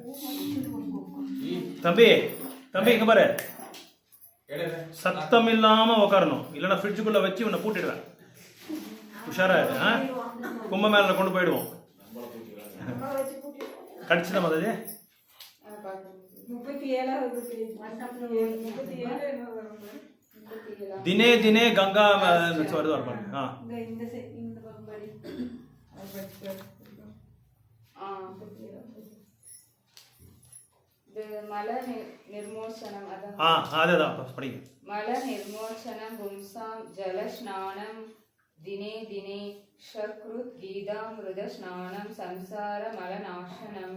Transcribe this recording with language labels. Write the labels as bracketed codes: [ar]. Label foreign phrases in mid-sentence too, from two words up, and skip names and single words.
[ta] இப்ப தம்பி இங்க பாரு, சத்தம் இல்லாம உட்காரணும், இல்லைன்னா ஃப்ரிட்ஜுக்குள்ள வச்சு உன்னை பூட்டிடுவேன். உஷாரா கும்பமேளா கொண்டு போயிடுவோம். கடிச்சுதான் மதே. [sa] दिने दिने गङ्गा मल निर्मोचनम् [ta] படிங்க. [sa] मल निर्मोचनम् पुंसाम् जल स्नानम् दिने दिने सकृत् गीतामृत स्नानम् संसार मल नाशनम्.